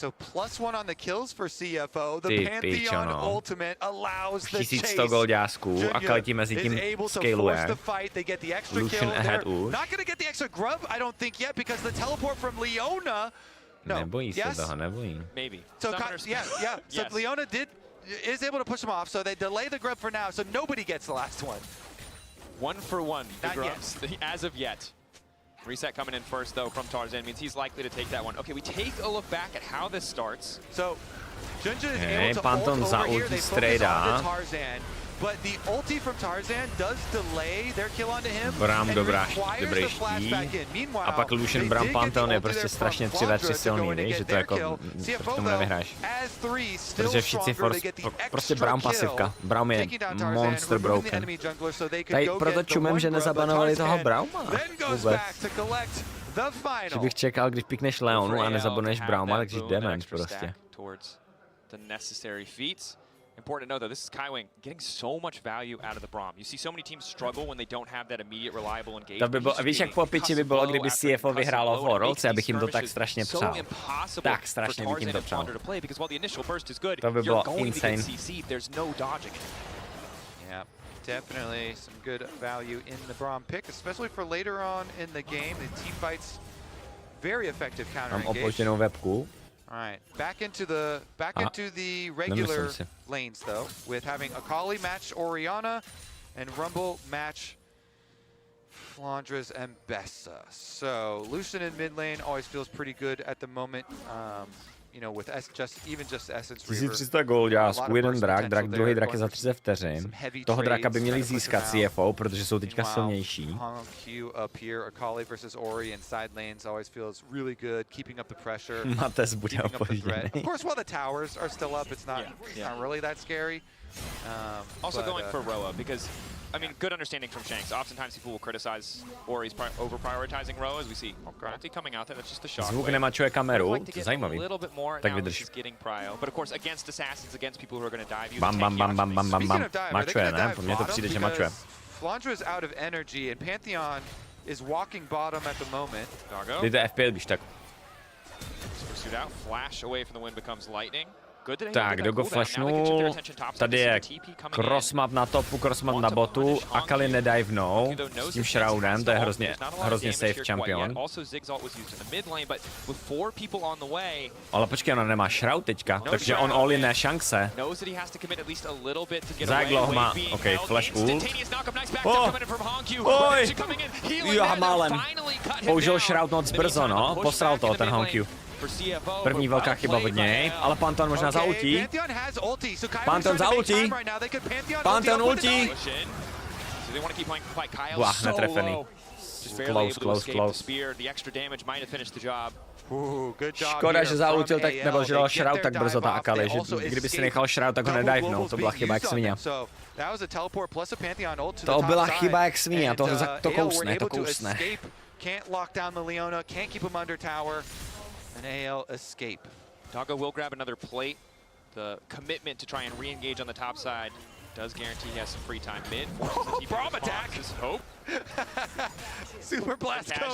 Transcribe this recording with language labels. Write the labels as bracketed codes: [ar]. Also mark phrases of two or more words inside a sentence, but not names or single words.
[cs] Ty pičo, no. 1100 goldásků a Kaleti mezi tím scaluje. Lucian ahead už. Nebojí se toho, nebojí. [en] So Leona is able to push him off, so they delay the grub for now, so nobody gets the last one. 1 for 1, the grubs, as of yet. Reset coming in first, though, from Tarzan means he's likely to take that one. Okay, we take a look back at how this starts. So, Junja is able to ult over here, they focus on the Tarzan. But the ulti from Tarzan does delay their kill onto him. [cs] Braum dobrejší. A pak Lucian Braum Pantheon je prostě strašně 3v3 silný, víš, že to jako proti tomu nevyhráš. Protože všichni prostě Braum pasivka. Braum je [en] monster broken. [cs] Tady proto čumem, že nezabanovali toho Brauma vůbec. Že bych čekal, když pikneš Leonu a nezabanuješ Brauma, takže damage prostě. [en] Important to know, though, this is Kaiwing getting so much value out of the Braum. You see so many teams struggle when they don't have that immediate, reliable engagement. [cs] To by bylo, víš, jak po piči by bylo, kdyby CFO vyhrálo v Worlds, já bych jim to tak strašně přál. Tak strašně bych jim to přál. To by bylo insane. [en] Yeah, definitely some good value in the Braum pick, especially for later on in the game. The team fights very effective counter engage. [cs] Mám opočenou webku. [en] All right, back into the regular lanes though, with having Akali match Orianna and Rumble match Flandres and Bessa. So Lucian in mid lane always feels pretty good at the moment. You know, with just Essence Reaver. [cs] 1300 golďásku, jeden drak, druhý drak je za 30 vteřin. Toho draka by měli získat CFO, protože jsou teďka silnější. Mates bude opožděný. [en] Of course, while the towers are still up, it's not really that scary. Also going for Roa, because I mean, good understanding from Shanks. Oftentimes people will criticize Ori's over-prioritizing Roa, as we see Multi coming out there. That's just a shock. [cs] Zvuk nemačuje kameru, to je zajímavý. Tak vydrž. [en] But of course, against assassins, against people who are going to dive. Bam. [cs] Mačuje, ne? Po mně to přijde, že mačuje. [en] Flandre is out of energy, and Pantheon is walking bottom at the moment. [cs] Dejte FPL, když tak. [en] Pursued out, flash away from the wind becomes lightning. [cs] Tak, Dogo flashnul, tady je crossmap na topu, crossmap na botu, Akali nedivnou s tím shroudem, to je hrozně safe champion. Ale počkej, ona nemá shroud teďka, takže on [en] all in [cs] ne šance. Za jak dlouho má, ok, [en] flash ult. [cs] Oj, já málem. Použil shroud moc brzo, no, posral to ten Honkyu. První velká chyba od něj, ale Pantheon možná zaultí. Pantheon zaultí. Pantheon ultí. Blah, netrefený. Close. Škoda, že zaultil tak, nebo že dal shroud tak brzo ta Akali, že kdyby si nechal shroud, tak ho nedivnou, to byla chyba jak svině. To byla chyba jak svině, to kousne. [en] Can't lock down the Leona, can't keep him under tower. An AL escape. Doggo will grab another plate. The commitment to try and re-engage on the top side does guarantee he has some free time mid. Braum attack! Hope. Super blast cone.